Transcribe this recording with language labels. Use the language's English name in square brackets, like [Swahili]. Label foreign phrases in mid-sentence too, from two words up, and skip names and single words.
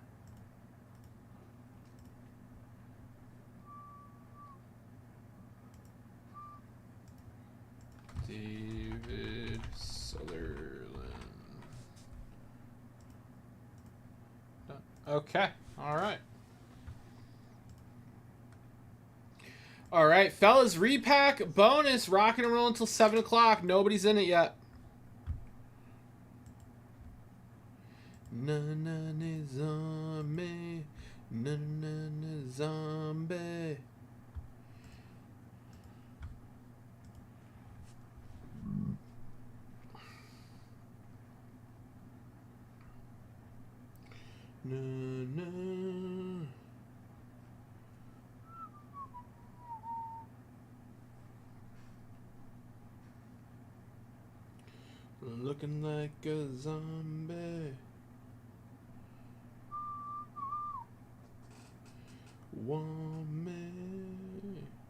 [English] David Sutherland. Okay. All right. All right, fellas. Repack bonus. Rocking and rolling until 7 o'clock. Nobody's in it yet. Na na na zombie. Na na na zombie. Na na. Looking like a zombie. Want me.